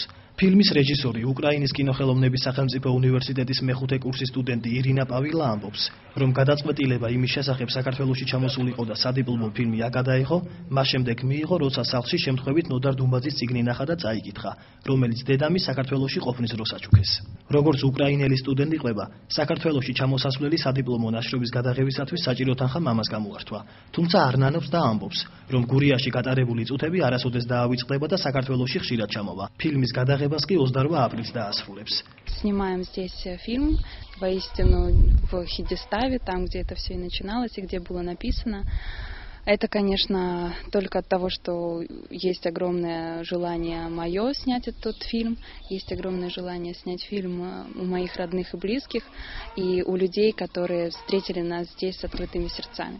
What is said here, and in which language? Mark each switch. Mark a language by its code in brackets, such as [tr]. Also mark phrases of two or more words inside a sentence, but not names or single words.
[ka] ფილმის რეჟისორი, უკრაინის კინოხელოვნების სახელმწიფო უნივერსიტეტის მეხუთე კურსის სტუდენტი ირინა პავილა ამბობს, რომ გადაწყვეტილება იმის შესახებ საქართველოში ჩამოსულიყო და სადიპლომო ფილმი აკადაიღო, მას შემდეგ მიიღო, როცა სახლში შემთხვევით ნოდარ დუმბაძის წიგნი ნახა და წაიკითხა, რომელიც დედამის საქართველოში ყოფნის დროს აჩუქეს. როგორც უკრაინელი სტუდენტი ყვება, საქართველოში ჩამოსასვლელი სადიპლომო ნაშრომის გადაღებისათვის საჭირო თანხა მამას გამოართვა. თუმცა არ ნანობს და ამბობს, რომ გურიაში გატარებული წუთები არასოდეს დაავიწყდება და საქართველოში ხშირად ჩამოვა. ფილმის გადაღებას კი 28 აპრილს დაასრულებს. [ru] Снимаем здесь фильм, воистину в Хидеставе, там, где это все и начиналось, и где было написано. Это, конечно, только от того, что есть огромное желание мое снять этот фильм, есть огромное желание снять фильм у моих родных и близких, и у людей, которые встретили нас здесь с открытыми сердцами.